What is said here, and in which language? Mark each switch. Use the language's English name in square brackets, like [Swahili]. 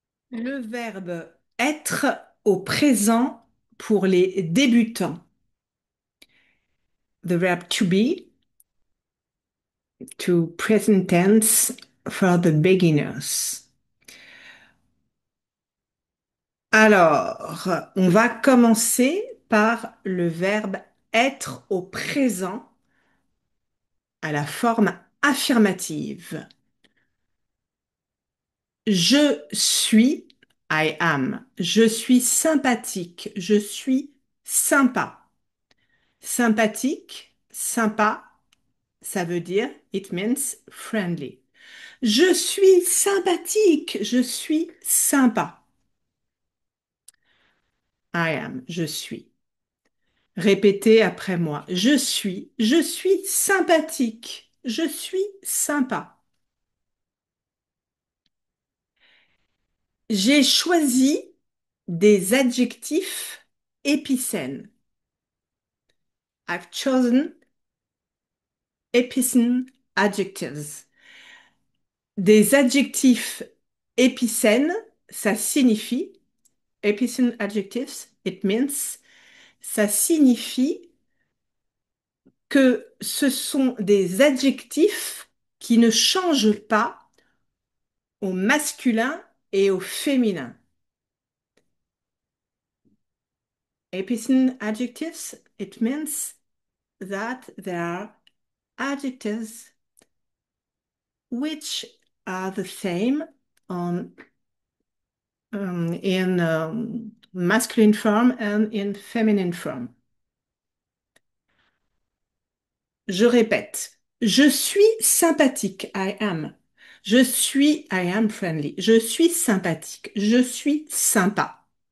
[French] Le verbe être au présent pour les débutants. [English] The verb to be, to present tense for the beginners. [French] Alors, on va commencer par le verbe être au présent à la forme affirmative. Je suis, [English] I am. [French] Je suis sympathique. Je suis sympa. Sympathique, sympa, ça veut dire [English] it means friendly. [French] Je suis sympathique, je suis sympa. [English] I am, [French] je suis. Répétez après moi. Je suis sympathique, je suis sympa. J'ai choisi des adjectifs épicènes. [English] I've chosen epicene adjectives. [French] Des adjectifs épicènes, ça signifie [English] epicene adjectives, it means, [French] ça signifie que ce sont des adjectifs qui ne changent pas au masculin et au féminin. [English] Epicene adjectives, it means that there are adjectives which are the same on, in masculine form and in feminine form. [French] Je répète, je suis sympathique, [English] I am. I am friendly. [French] Je suis sympathique, je suis sympa.